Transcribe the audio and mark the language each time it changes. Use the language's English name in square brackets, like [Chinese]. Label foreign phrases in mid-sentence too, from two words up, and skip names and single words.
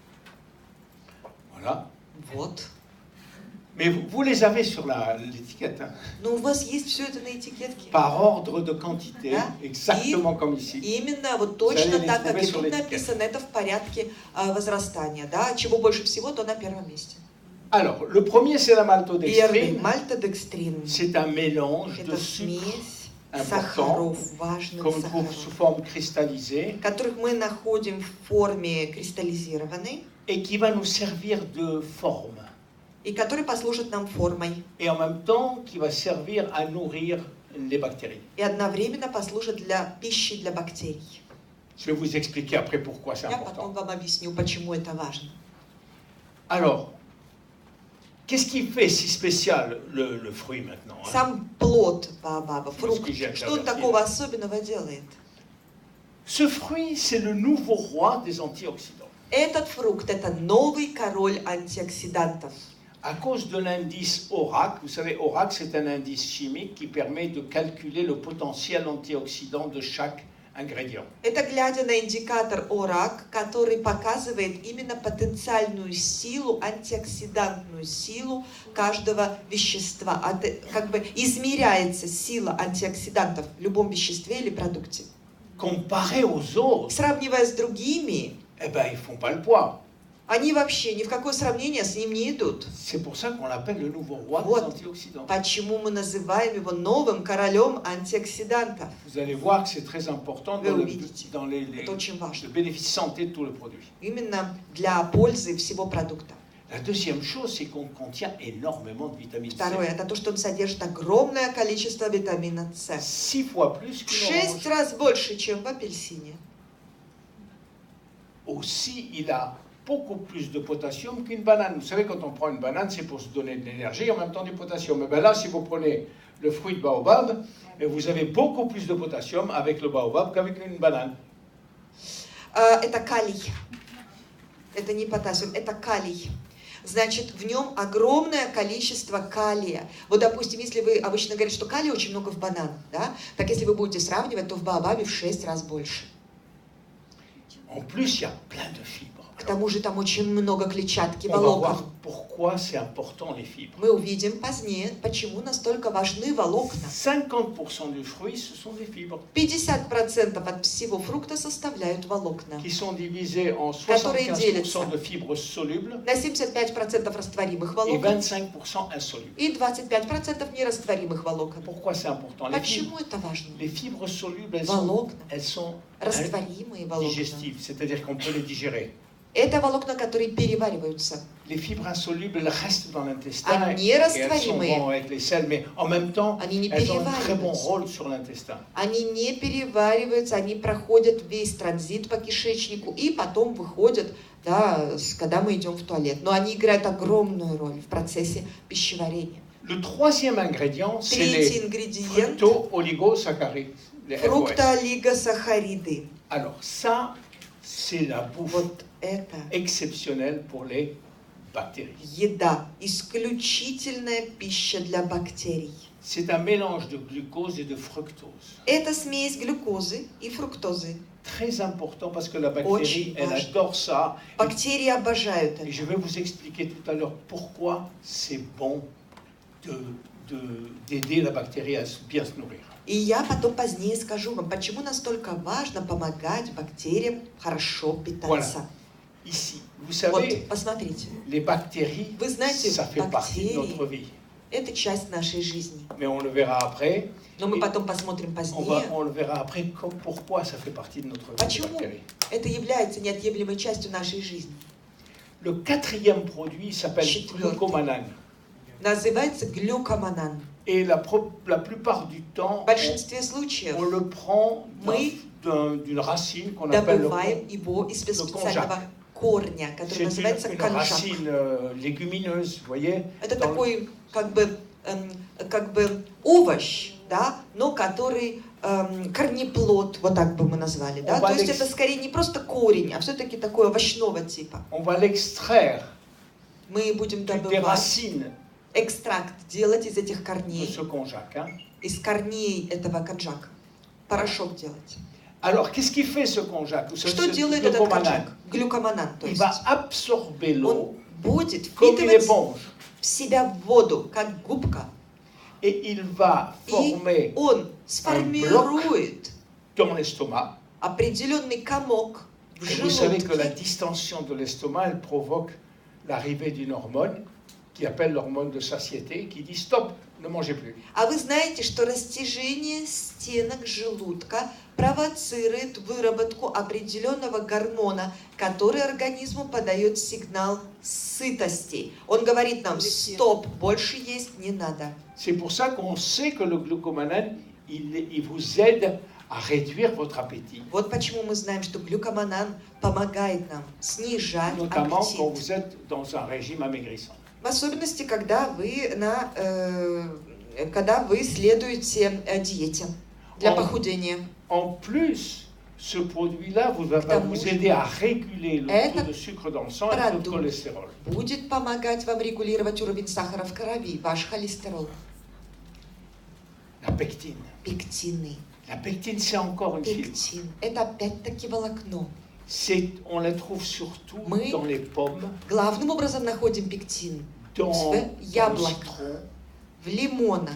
[French] voilà. [Russian] Вот. [French] Mais vous les avez sur l'étiquette, hein, [Russian] Но у вас есть все это на этикетке. [French] par ordre de quantité, [Russian] Да. [French] exactement comme ici. [Russian] И именно вот [French] Vous allez [Russian] точно [French] les [Russian] так, как [French] trouver [Russian] и [French] sur [Russian] тут [French] l'étiquette. [Russian] написано, это в порядке возрастания. Да? Чего больше всего, то на первом месте. [French] Alors, le premier, c'est la [Russian] Первый [French] maltodextrine. [Russian] мальтодекстрин. [French] C'est un mélange de [Russian] Это [French] sucre [Russian] смесь [French] important, [Russian] сахаров, важных [French] qu'on trouve sous [Russian] сахаров, [French] forme cristallisée, [Russian] которых мы находим в форме кристаллизированной [French] et qui va nous servir de forme. [Russian] и которые послужат нам формой [French] Et en même temps, qui va servir à nourrir les bactéries. [Russian] и одновременно послужат для пищи для бактерий. [French] Je vais vous expliquer après pourquoi c'est [Russian] Я потом [French] important. [Russian] вам объясню, почему это важно. [French] Alors, qu'est-ce qui fait si spécial le fruit maintenant, hein? [Russian] Сам плод баобаба, [French] Parce [Russian] фрукт, [French] que j'ai [Russian] что он [French] interverti, [Russian] такого [French] là. [Russian] особенного делает? [French] Ce fruit, c'est le nouveau roi des antioxydants. [Russian] Этот фрукт – это новый король антиоксидантов. [French] À cause de l'indice ORAC, vous savez, ORAC, c'est un indice chimique qui permet de calculer le potentiel antioxydant de chaque ingrédient. [Russian] Это глядя на индикатор ОРАК, который показывает именно потенциальную силу, антиоксидантную силу каждого вещества. Как бы измеряется сила антиоксидантов в любом веществе или продукте. [French] Comparé aux autres, [Russian] Сравнивая с другими, [French] eh ben, ils font pas le poids. [Russian] они вообще ни в какое сравнение с ним не идут. [French] C'est pour ça qu'on l'appelle le nouveau roi des [Russian] Вот [French] antioxydants. [Russian] почему мы называем его новым королем антиоксидантов. [French] Vous allez voir que c'est très important [Russian] Вы [French] dans [Russian] увидите. [French] le [Russian] Это очень важно. [French] bénéfice santé de tout le produit. [Russian] Именно для пользы всего продукта. [French] La deuxième chose, c'est qu'on contient énormément de vitamine C. [Russian] Второе, это то, что он содержит огромное количество витамина С. [French] 6 fois plus [Russian] В [French] qu'une [Russian] 6 [French] orange. [Russian] раз больше, чем в апельсине. [French] Aussi, il a beaucoup plus de potassium qu'une banane. Vous savez, quand on prend une banane, c'est pour se donner de l'énergie et en même temps du potassium. Mais bien là, si vous prenez le fruit de baobab, vous avez beaucoup plus de potassium avec le baobab qu'avec une banane. [Russian] Это калий. Это не потассиум, это калий. Значит, в нем огромное количество калия. Вот, допустим, если вы обычно говорите, что калия очень много в бананах, да? Так если вы будете сравнивать, то в баобабе в 6 раз больше. [French] En plus, il y a plein de fibres. [Russian] К тому же там очень много клетчатки, [French] On va voir [Russian] волокон. [French] pourquoi c'est important les fibres. [Russian] Мы увидим позднее, почему настолько важны волокна. [French] 50% du fruit, ce sont des fibres [Russian] 50% от всего фрукта составляют волокна. [French] qui sont divisées en [Russian] Которые [French] 75% de fibres solubles [Russian] На 75% растворимых [French] et [Russian] волокон [French] 25% insolubles. [Russian] и 25% нерастворимых волокон. [French] Pourquoi c'est important? Les [Russian] Почему [French] fibres, [Russian] это важно? [French] les fibres solubles, [Russian] Волокна, [French] elles sont [Russian] растворимые волокна. [French] digestives, c'est-à-dire qu'on peut les digérer. [Russian] Это волокна, которые перевариваются. [French] Les fibres insolubles, elles restent dans l'intestin [Russian] Они [French] et elles sont [Russian] растворимые. [French] bonnes avec les sels, mais en même temps, [Russian] Они не [French] elles ont un très bon [Russian] перевариваются. [French] rôle sur l'intestin. [Russian] Они не перевариваются, они проходят весь транзит по кишечнику и потом выходят, да, когда мы идем в туалет. Но они играют огромную роль в процессе пищеварения. [French] Le troisième ingrédient, c'est [Russian] Третий [French] les [Russian] ингредиент [French] fructo-oligosaccharides, les FOS. [Russian] фруктоолигосахариды. [French] Alors ça, c'est la bouffe [Russian] Вот это [French] exceptionnelle pour les bactéries. [Russian] еда, исключительная пища для бактерий. [French] C'est un mélange de glucose et de fructose. [Russian] Это смесь глюкозы и фруктозы. [French] Très important parce que la bactérie, [Russian] Очень [French] elle [Russian] важно. [French] adore ça. [Russian] Бактерии обожают [French] Et [Russian] это. [French] je vais vous expliquer tout à l'heure pourquoi c'est bon d'aider la bactérie à bien se nourrir. [Russian] И я потом позднее скажу вам, почему настолько важно помогать бактериям хорошо питаться. [French] Ici, vous [Russian] Вот, [French] savez, [Russian] посмотрите, [French] les bactéries, [Russian] Вы знаете, [French] ça fait partie de [Russian] бактерии- [French] notre vie. [Russian] это часть нашей жизни. [French] Mais on le verra après. [Russian] Но мы И потом посмотрим [French] On [Russian] позднее. [French] le verra après pourquoi ça fait partie de notre vie. Les [Russian] Почему [French] bactéries. [Russian] это является неотъемлемой частью нашей жизни. [French] Le quatrième produit s'appelle [Russian] Четвертый. [French] glucomanane. [Russian] Называется глюкоманан. [French] Et la plupart du temps, [Russian] В большинстве случаев [French] on le prend [Russian] Мы [French] d'une racine qu'on appelle [Russian] добываем его из специального корня, который [French] c'est [Russian] называется [French] une [Russian] конжак. [French] racine légumineuse, vous voyez. [Russian] Это [French] Dans- [Russian] такой как бы овощ, да, но который корнеплод, вот так бы мы назвали, да. Он То есть Алекс- это скорее не просто корень, а все-таки такой овощного типа. [French] On va l'extraire [Russian] Мы будем [French] des [Russian] добывать [French] racines [Russian] экстракт, делать из этих [French] de [Russian] корней, [French] ce konjac. Hein. [Russian] из корней этого конжака, порошок делать. [French] Alors, qu'est-ce qui fait ce konjac? Vous savez, [Russian] Что [French] ce [Russian] делает этот [French] glucomanane, [Russian] конжак? Глюкоманан, то [French] il [Russian] есть. [French] va absorber l'eau [Russian] Он будет [French] comme une [Russian] впитывать [French] éponge. [Russian] в себя воду, как губка. [French] Et il va former [Russian] И он сформирует [French] dans l'estomac. [Russian] определенный комок в [French] Et vous savez que la [Russian] желудке. [French] distension de l'estomac, elle provoque l'arrivée d'une hormone qui appelle l'hormone de satiété, qui dit stop, ne mangez plus. [Russian] А вы знаете, что растяжение стенок желудка провоцирует выработку определенного гормона, который организму подает сигнал сытости. Он говорит нам, стоп, больше есть не надо. [French] C'est pour ça qu'on sait que le glucomanane, il vous aide à réduire votre appétit, [Russian] Вот почему мы знаем, что глюкоманан помогает нам снижать [French] notamment quand [Russian] аппетит. [French] vous êtes dans un régime amaigrissant. [Russian] В особенности, когда вы следуете диете для Он- похудения. [French] En plus, ce produit-là va vous aider à réguler le taux de sucre dans le sang et le taux de cholestérol. [Russian] Будет помогать вам регулировать уровень сахара в крови, ваш холестерол. [French] La pectine. [Russian] Пектины. [French] La pectine, c'est encore une fibre. [Russian] Пектин. Это опять-таки волокно. [French] On la trouve surtout dans les pommes, [Russian] Главным образом находим пектин [French] dans [Russian] в [French] le [Russian] яблоках, [French] citron. [Russian] в лимонах.